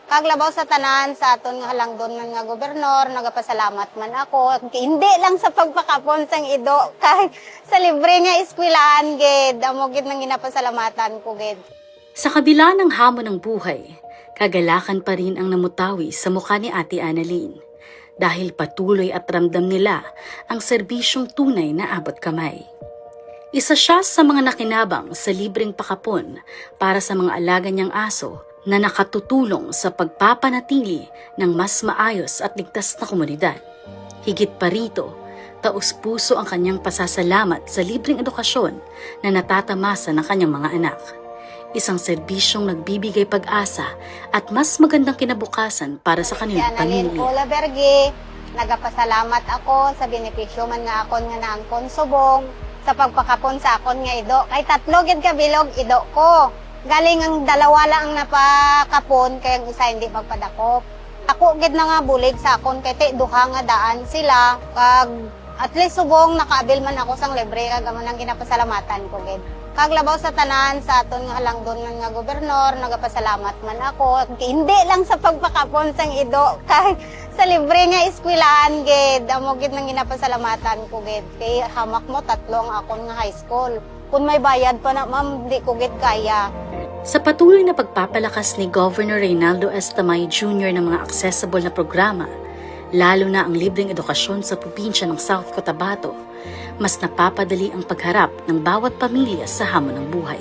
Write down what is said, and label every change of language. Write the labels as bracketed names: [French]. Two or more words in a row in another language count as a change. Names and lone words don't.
[Hiligaynon] Kaglabaw sa tanan sa aton nga halangdon man nga gobernador, nagapasalamat man ako. Hindi lang sa pagpakapon sang ido kay sa libre nga eskwelahan gid, amo gid nang ginapasalamatan ko gid. [Filipino] Sa kabila ng hamon ng buhay, kagalakan pa rin ang namutawi sa mukha ni Ate Annalyn dahil patuloy at ramdam nila ang serbisyong tunay na abot kamay. Isa siya sa mga nakinabang sa libreng pakapon para sa mga alaga niyang aso na nakatutulong sa pagpapanatili ng mas maayos at ligtas na komunidad. Higit pa rito, taus-puso ang kanyang pasasalamat sa libreng edukasyon na natatamasa ng kanyang mga anak. Isang serbisyong nagbibigay pag-asa at mas magandang kinabukasan para sa kanilang Annalyn pamilya. [Hiligaynon] Paula Berge, nagapasalamat ako sa benepisyo man nga akon nga naangkon subong sa pagpakapon sa akon nga ido. Kay 3 gid ka bilog ido ko. Galing ang 2 lang ang napakapon kay ang isa hindi magpadakop. Ako gid na nga bulig sa akon kay te duha nga daan sila kag [English] at least [Hiligaynon] subong nakaabil man ako sang libre kag amo nang ginapasalamatan ko gid. Kaglabaw sa tanan sa aton nga halangdon man nga gobernador, nagapasalamat man ako. Hindi lang sa pagpakapon sang ido kay sa libre nga eskwelahan gid, amo gid nang ginapasalamatan ko gid. Kay hamak mo 3 ang akon nga high school. Kung may bayad pa na ma'am, di ko gid kaya. [Filipino] Sa patuloy na pagpapalakas ni Governor Reynaldo S. Tamay Jr. ng mga accessible na programa, lalo na ang libreng edukasyon sa probinsya ng South Cotabato, mas napapadali ang pagharap ng bawat pamilya sa hamon ng buhay.